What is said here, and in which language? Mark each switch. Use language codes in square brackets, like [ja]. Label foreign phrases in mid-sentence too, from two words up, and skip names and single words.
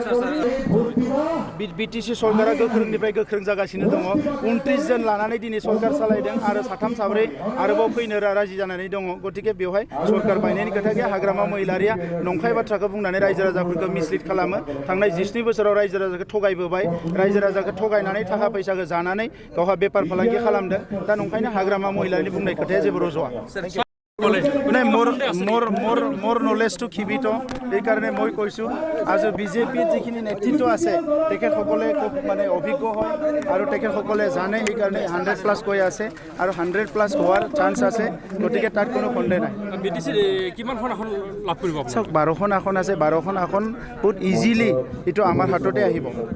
[brx] बिटिसि सरकारा गोख्रोंनिफ्राय गोख्रों जागासिनो दङ 29 जन लानानै दिनै सरकार सालायदों आरो साथाम साब्रै आरोबाव फैनो राजि जानानै दङ गतिके बेवहाय सरकार बायनायनि खोथा गैया हाग्रामा महिलारिया नंखाय बाथ्राखौ बुंनानै रायजो राजाफोरखौ मिसलिड खालामो थांनाय 17 बोसोराव रायजो राजाखौ थगायबोबाय रायजो राजाखौ थगायनानै थाखा फैसाखौ जानानै गावहा बेपार फालांगि खालामदों दा नंखायनो हाग्रामा महिलारिनि बुंनाय खोथाया जेबो रज'आ [as] मोर नलेज टू खिबित এইকাৰণে মই কৈছোঁ আজি বিজেপিৰ যিখিনি নেতৃত্ব আছে তেখেতসকলে খুব মানে অভিজ্ঞ হয় আৰু তেখেতসকলে জানে এইকাৰণে 100+ কৈ আছে আৰু 100+ হোৱাৰ চান্স আছে গতিকে তাত কোনো সন্দেহ নাই বিটিচিৰ কিমানখন আসন লাভ কৰিব চাওক 12খন আসন আছে 12খন আসন বহুত ইজিলি এইটো আমাৰ হাততে আহিব